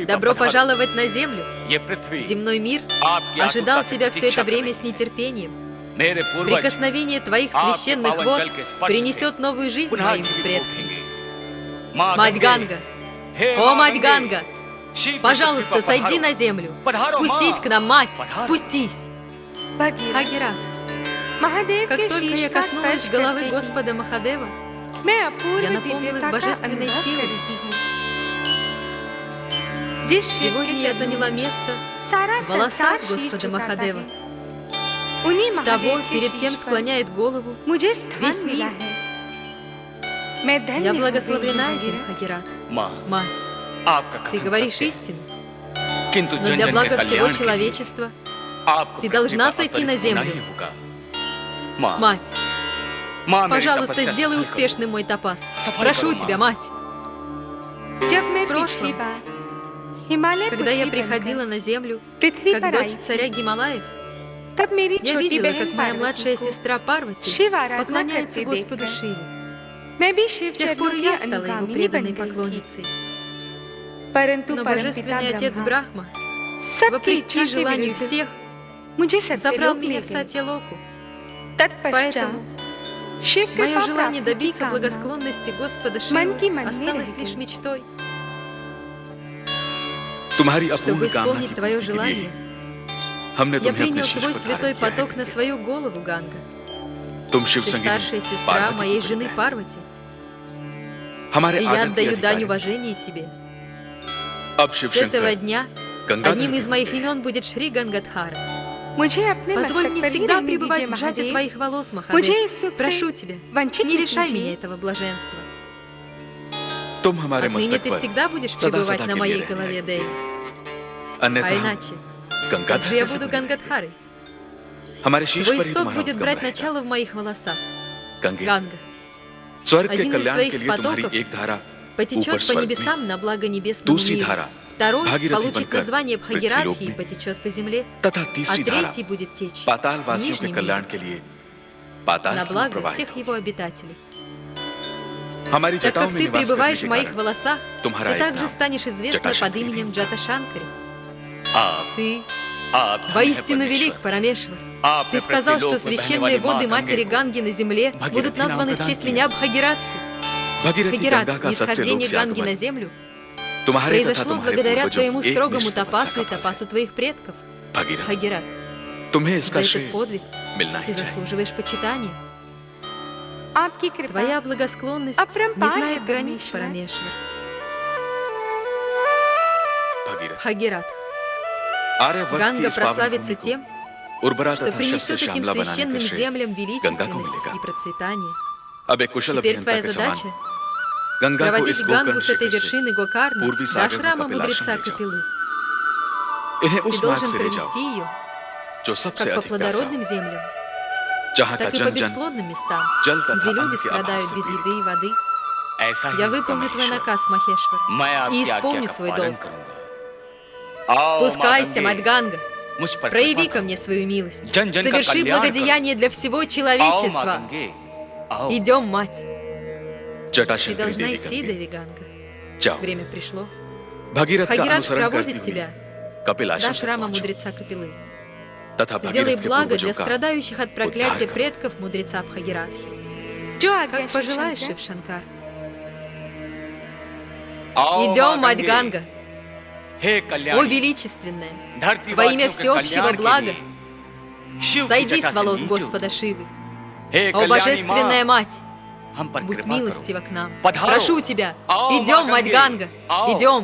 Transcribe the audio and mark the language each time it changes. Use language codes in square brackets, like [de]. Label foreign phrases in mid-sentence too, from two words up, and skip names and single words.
[ru] добро [hi] पधारो। [ru] пожаловать на землю. [hi] ये पृथ्वी [ru] Земной мир [hi] आपकी [ru] ожидал [hi] आतुरता की [ru] тебя все это [hi] प्रतीक्षा कर [ru] время [hi] रही [ru] с нетерпением. [hi] है। मेरे पूर्वज [ru] Прикосновение твоих священных [hi] आपके [ru] вод [hi] पावन जल के स्पर्श [ru] принесет новую жизнь [hi] पुनः [ru] моим [hi] जीवित [ru] предкам. [hi] उठेंगे। माँ [ru] Мать Ганга, [hi] हे [ru] о, [hi] माँ [ru] мать [hi] गंगे, [ru] Ганга, [hi] शीघ्र [ru] пожалуйста, [hi] पृथ्वी पर [ru] сойди [hi] पधारो। [ru] на землю. [hi] Подаро, [ru] Спустись [hi] ма. [ru] к нам, мать, [hi] Подаро. [ru] спустись. [hi] भगीरथ, [ru] Хагерат, [hi] महादेव [ru] как [hi] के [ru] только [hi] शीश [ru] я [hi] का [ru] коснулась [hi] स्पर्श [ru] головы [hi] करते ही [ru] Господа Махадева, [hi] मैं अपूर्व [ru] я наполнилась [hi] दिव्यता का [ru] божественной [hi] अनुभव [ru] силой. [hi] कर रही हूँ। जिस शिव [ru] сегодня [hi] के [ru] я [hi] चरणों [ru] заняла [hi] में [ru] место [hi] सारा [ru] в волосах [hi] संसार शीश [ru] Господа [hi] झुकाता [ru] Махадева, [hi] है। उन्हीं [ru] того, [hi] महादेव के [ru] перед [hi] शीश [ru] кем [hi] पर [ru] склоняет голову [hi] मुझे स्थान [ru] весь [hi] मिला [ru] мир. [hi] है। मैं धन्य [ru] Я [hi] हूँ [ru] благословлена [hi] देवी [ru] этим, [hi] भगीरथ। [ru] Хагерат. [hi] माँ [ru] Мать, [hi] आपका [ru] ты [hi] कथन [ru] говоришь [hi] सत्य है। [ru] истину, [hi] किंतु [ru] но [hi] जन [ru] для [hi] जन [ru] блага [hi] के [ru] всего [hi] कल्याण के लिए [ru] человечества [hi] आपको [ru] ты [hi] पृथ्वी [ru] должна [hi] पर [ru] сойти [hi] अवतरित [ru] на [hi] होना [ru] землю. [hi] ही होगा। माँ [ru] Мать, [hi] माँ मेरी [ru] пожалуйста, [hi] तपस्या [ru] сделай [hi] सफल करो। [ru] успешным мой тапас. [hi] Сафай [ru] Прошу [hi] кरो, [ru] тебя, [hi] माँ। [ru] мать. [hi] जब मैं [ru] В прошлом, [hi] पिछली बार हिमालय [ru] Когда я [hi] पुत्री [ru] приходила [hi] बनकर [ru] на землю, [hi] पृथ्वी [ru] как [hi] पर [ru] дочь [hi] आई [ru] царя Гималаев, [hi] तब मेरी [ru] я [hi] छोटी [ru] видела, [hi] बहन [ru] как моя [hi] पार्वती [ru] младшая [hi] को [ru] сестра Парвати [hi] शिव आराधना [ru] поклоняется [hi] करते [ru] Господу [hi] देखकर [ru] Шиве. [hi] मैं भी [ru] С [hi] शिव [ru] тех пор [hi] चरणों [ru] и [hi] की [ru] я стала его [hi] अनुगामिनी [ru] преданной [hi] बन गई थी। [ru] поклонницей. [hi] परंतु [ru] Но [hi] परमपिता [ru] Божественный Отец [hi] ब्रह्मा [ru] Брахма, [hi] सबकी [ru] вопреки [hi] इच्छा के [ru] желанию [hi] विरुद्ध [ru] всех, [hi] मुझे [ru] забрал [hi] सत्यलोक [ru] меня [hi] ले [ru] в [hi] गए। [ru] Сатьялоку. [hi] तत्पश्चात [ru] Поэтому [hi] शिव [ru] мое [hi] कृपा [ru] желание [hi] प्राप्ति की [ru] добиться [hi] कामना [ru] благосклонности Господа [hi] मन की [ru] Шивы [hi] मन में [ru] осталось [hi] रह [ru] лишь [hi] गई। [ru] мечтой. [hi] तुम्हारी [ru] Чтобы [hi] अपूर्ण कामना [ru] исполнить [hi] की [ru] твое [hi] पूर्ति के लिए [ru] желание, [hi] हमने [ru] я [hi] तुम्हें अपने [ru] принял [hi] शीश [ru] твой [hi] पर [ru] святой [hi] धारण किया [ru] поток [hi] है। [ru] на свою голову, Ганга. [hi] तुम शिव [ru] Ты [hi] संगी [ru] старшая сестра моей жены Парвати, [hi] हमारे [ru] и я [hi] आदर के [ru] отдаю дань [hi] अधिकारी। [ru] уважения тебе. [hi] अब शिव [ru] С этого [hi] शंकर [ru] дня [hi] गंगाधर [ru] одним из [hi] के [ru] моих [hi] पुत्र हैं। [ru] имен будет Шри Гангадхара. [hi] मुझे अपने [ru] Позволь [hi] मस्तक [ru] мне [hi] पर ही [ru] всегда [hi] रहने [ru] пребывать [hi] दीजिए, [ru] в сжатии [hi] महादेव। [ru] твоих волос, [hi] मुझे [ru] Махадев. [hi] इस सुख [ru] Прошу [hi] से [ru] тебя, [hi] वंचित [ru] не не лишай [hi] कीजिए। [ru] меня этого блаженства. [hi] तुम हमारे [ru] Отныне [hi] मस्तक [ru] ты [hi] पर [ru] всегда будешь [hi] सदा [ru] пребывать [hi] सदा [ru] на [hi] के लिए [ru] моей [hi] रहने [ru] голове, [hi] लगे। [ru] Деви. [hi] अन्यथा [ru] А [hi] हम [ru] иначе, как [hi] गंगाधर [ru] же я [hi] कैसे [ru] буду [hi] बनेंगे? [ru] Гангадхарой? [hi] हमारे शीश [ru] Твой [hi] पर ही [ru] исток [hi] तुम्हारा [ru] будет [hi] उद्गम [ru] брать [hi] रहेगा। [ru] начало в моих волосах. [hi] गंगे [ru] Ганга [hi] स्वर्ग के [ru] один из [hi] कल्याण [ru] твоих [hi] के लिए तुम्हारी [ru] потоков [hi] एक धारा [ru] потечет [hi] ऊपर [ru] по [hi] स्वर्ग में, [ru] небесам на благо небесному [hi] दूसरी [ru] миру. [hi] धारा [ru] Второй [hi] भागीरथी [ru] получит [hi] बनकर [ru] название [hi] पृथ्वीलोक [ru] Бхагиратхи и [hi] में, [ru] потечет по земле, [hi] तथा [ru] а [hi] तीसरी धारा [ru] третий будет течь [hi] पाताल [ru] в [hi] वासियों के [ru] нижнем [hi] कल्याण [ru] мире [hi] के लिए पाताल [ru] на [hi] की ओर [ru] благо [hi] प्रवाहित [ru] всех [hi] होगी। [ru] его обитателей. [hi] हमारी [ru] Так [hi] जटाओं [ru] как [hi] में [ru] ты [hi] निवास [ru] пребываешь в [hi] करने के [ru] моих [hi] कारण [ru] волосах, [hi] तुम्हारा [ru] ты [hi] एक [ru] также [hi] नाम [ru] станешь известна под [hi] Джаташанкари [ru] именем Джаташанкари. [hi] आप [ru] Ты [hi] धन्य [ru] воистину [hi] परमेश्वर। [ru] велик, Парамешвар. [hi] आपने [ru] Ты сказал, что [hi] पृथ्वीलोक में बहने [ru] священные [hi] वाली [ru] воды [hi] माँ [ru] матери [hi] गंगे को [ru] Ганги на земле [hi] Бхагиратхи [ru] будут [hi] नाम [ru] названы в [hi] प्रदान [ru] честь [hi] किया। [ru] меня Бхагиратхи. [hi] भगीरथी [ru] Бхагират, [hi] गंगा का सत्य लोक [ru] нисхождение [hi] से [ru] Ганги на [hi] आगमन [ru] землю [hi] तुम्हारे तथा [ru] произошло [hi] तुम्हारे [ru] благодаря [hi] पूर्वजों [ru] твоему [hi] एक [ru] строгому [hi] निष्ठ तपस्या [ru] тапасу и [hi] का फल। [ru] тапасу твоих предков. [hi] भगीरथ [ru] Бхагират, [hi] तुम्हें [ru] за [hi] इसका [ru] этот [hi] श्रेय [ru] подвиг [hi] मिलना [ru] ты [hi] ही चाहिए। [ru] заслуживаешь почитания. [hi] आपकी कृपा [ru] Твоя благосклонность не [hi] Апрампар [ru] знает [hi] है, [ru] границ, [hi] Парамешвар. [ru] Парамешвар. [hi] भगीरथ [ru] Бхагират, [hi] आर्यवर्त की [ru] Ганга [hi] इस पावन [ru] прославится [hi] भूमि को [ru] тем, [hi] उर्वरा [ru] что [hi] तथा शस्य [ru] принесет этим [hi] श्यामला बनाने का [ru] священным [hi] श्रेय [ru] землям [hi] गंगा को [ru] величественность [hi] मिलेगा। [ru] и процветание. [hi] अब एक कुशल [ru] Теперь [hi] अभियंता [ru] твоя [hi] के समान [ru] задача [hi] गंगा को [ru] проводить [hi] इस [ru] Гангу [hi] गोकर्ण [ru] с этой [hi] शिखर से [ru] вершины Гокарна [hi] पूर्वी [ru] до [hi] सागर में [ru] храма [hi] कपिलाश्रम [ru] мудреца [hi] ले जाओ। [ru] Капилы. [hi] इन्हें [ru] Ты [hi] उस मार्ग [ru] должен [hi] से ले जाओ [ru] провести ее [hi] जो सबसे [ru] как по [hi] अधिक प्यासा [ru] плодородным [hi] हो, [ru] землям, [hi] जहाँ का [ru] так и по [hi] जन जन [ru] бесплодным местам, [hi] जल तथा [ru] где люди [hi] अन्न के अभाव [ru] страдают [hi] से [ru] без [hi] पीड़ित। [ru] еды и воды. [hi] ऐसा ही [ru] Я [hi] होगा, [ru] выполню твой [hi] महेश्वर। [ru] наказ, Махешвар, [hi] मैं [ru] и [hi] आपकी आज्ञा [ru] исполню [hi] का [ru] свой [hi] पालन [ru] долг. [hi] करूंगा। आओ, [ru] Спускайся, [hi] माँ [ru] мать Ганга, [hi] मुझ पर [ru] прояви [hi] कृपा [ru] ко [hi] करो। [ru] мне свою милость, [hi] जन-जन का [ru] соверши [hi] कल्याण [ru] благодеяние для всего [hi] आओ, माँ [ru] человечества. [hi] गंगे, आओ। [ru] Идем, мать. Ты [hi] जटाशंकरी [ru] должна [hi] देवी [ru] идти, [hi] गंगे, [ru] Деви Ганга. [hi] जाओ। [ru] Время пришло. [hi] भगीरथ का [ru] Хагират [hi] अनुसरण [ru] проводит [hi] करती [ru] тебя [hi] हुई कपिलाश्रम [ru] до [hi] तक [ru] храма [hi] पहुंचो [ru] мудреца Капилы. [hi] तथा [ru] Сделай [hi] भगीरथ के [ru] благо [hi] पूर्वजों [ru] для [hi] का [ru] страдающих от проклятия [hi] उद्धार करो। [ru] предков мудреца Бхагиратхи. [hi] जो आज्ञा [ru] Как пожелаешь, [hi] शिव [ru] Шив-Шанкар. [hi] आओ, [ru] Идем, [hi] माँ [ru] мать [hi] गंगे। [ru] Ганга, [hi] हे [ru] о [hi] कल्याणी, [ru] величественная, [hi] धरती [ru] во имя [hi] वासियों के [ru] всеобщего [hi] कल्याण के [ru] блага, [hi] लिए शिव की [ru] сойди [hi] जटा [ru] с [hi] से [ru] волос [hi] नीचे [ru] Господа Шивы. [hi] हे [ru] О [hi] कल्याणी [ru] божественная [hi] माँ, [ru] мать, [hi] हम पर [ru] будь [hi] कृपा करो। [ru] милостива к нам. [hi] Подхару. [ru] Прошу тебя, [hi] Ао, [ru] идем, [hi] Ма [ru] мать [hi] Ганге. [ru] Ганга, [hi] Ао. [ru] идем,